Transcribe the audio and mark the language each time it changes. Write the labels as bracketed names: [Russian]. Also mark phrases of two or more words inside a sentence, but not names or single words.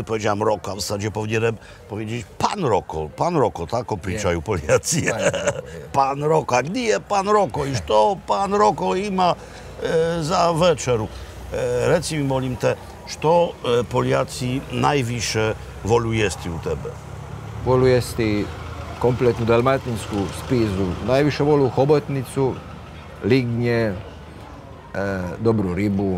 [Polish] Powiedziałem Roko, a w zasadzie powinienem powiedzieć pan Roko, tak [Croatian] obličaju Poliaci. [Polish] Pan Roko, a gdzie jest pan Roko? [Croatian] I što pan Roko ima za večeru? Reci mi molim te, što Poliaci najviše volu jesti u tebe? Volu jesti kompletnu dalmatinsku spizu. Najviše volu hobotnicu, lignje, dobru ribu.